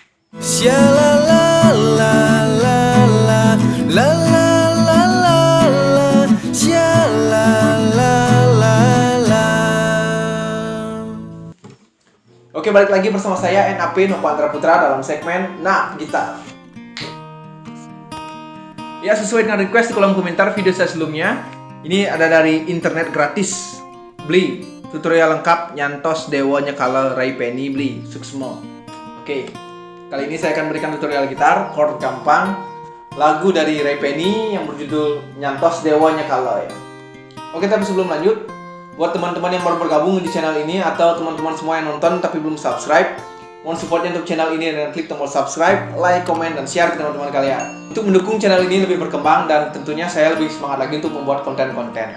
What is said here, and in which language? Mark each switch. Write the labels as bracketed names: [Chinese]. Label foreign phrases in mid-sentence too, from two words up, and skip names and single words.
[Indonesian] Oke, balik lagi bersama saya NAP Novantra Putra dalam segmen Nah Gitar. Ya, sesuai dengan request di kolom komentar video saya sebelumnya, ini ada dari internet gratis. Beli tutorial lengkap nyantos dewa nyekala Ray Penny [Balinese] beli suksmo. [Indonesian] Oke, kali ini saya akan berikan tutorial gitar chord gampang lagu dari Ray Penny yang berjudul Nyantos Dewa Nyekala ya. Oke, tapi sebelum lanjut, buat teman-teman yang baru bergabung di channel ini atau teman-teman semua yang nonton tapi belum subscribe, mohon supportnya untuk channel ini dengan klik tombol subscribe, like, komen, dan share ke teman-teman kalian untuk mendukung channel ini lebih berkembang dan tentunya saya lebih semangat lagi untuk membuat konten-konten.